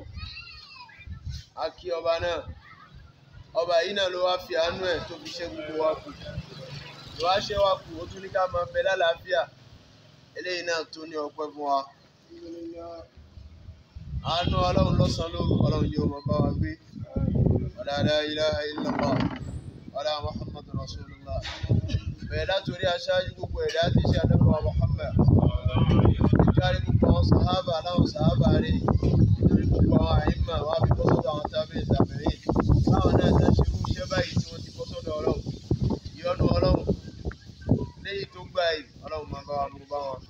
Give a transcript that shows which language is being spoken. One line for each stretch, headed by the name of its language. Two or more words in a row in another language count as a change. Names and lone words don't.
Yoruba: A kí ọba náà, ọba yìí náà ló wá fi àánú ẹ̀ tó fi ṣe gbogbo wa kù, ló wá ṣe wa kù, ó tún ní ká máa bẹ lálàáfíà, eléyìí náà tó ní ọpẹ́ fún wa. Àánú Ọlọ́run lọ́sàn-án lóru, Ọlọ́run yóò máa bá wa gbé.
Arabic: ولا إله إلا الله ولا محمد رسول الله.
Yoruba: Bẹ̀rẹ̀ látòrí aṣáájú gbogbo ẹ̀dá tí ṣe Ànábì wa Muhammad, kárí gbogbo àwọn sàhábà aláwọ̀ sàhábà rẹ̀, nítorí gbogbo àwọn àìmà wá fi bọ́ sọ́dọ̀ àwọn tábìlì láwọn náà tán ṣe irú iṣẹ́ báyìí tí wọ́n ti bọ́ sọ́dọ̀ Ọlọ́run. Ìyọ́nú Ọlọ́run léyìí tó gbà yìí, Ọlọ́run máa bá wa mú bá wọn.